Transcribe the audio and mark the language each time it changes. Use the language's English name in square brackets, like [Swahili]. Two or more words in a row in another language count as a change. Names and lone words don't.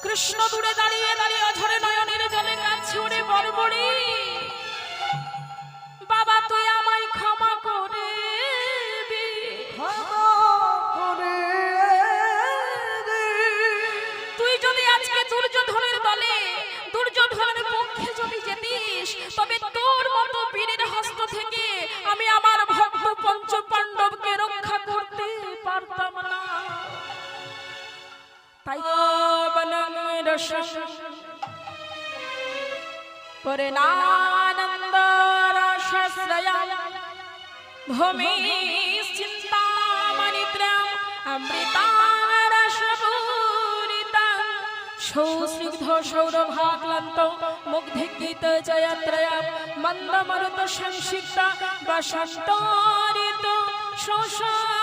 [Bangla] কৃষ্ণ দূরে দাঁড়িয়ে দাঁড়িয়ে অঝরে নয়নের জলে কাঁদছে, ওরে বড়বড়ি বাবা তুই আমায় ক্ষমা করে দে, তুই যদি আজকে দুর্যোধনের দলে দুর্যোধনের পক্ষে যদি যেতিস তবে তোর মতো বীরের হস্ত থেকে আমি আমার ভক্ত পঞ্চ পাণ্ডবকে রক্ষা করতে পারতাম না। [Sanskrit] তাই বনং রসং পরনানন্দ রসশ্রয়ং ভূমি চিন্তামণিত্রং অমৃতাং রসপূরিতাং সৌস্নিগ্ধ সৌরভাক্লান্ত মুগ্ধগীত জয়ত্রয়ং মন্দমরুত সংসিক্ত বসন্ত ঋতু শোষা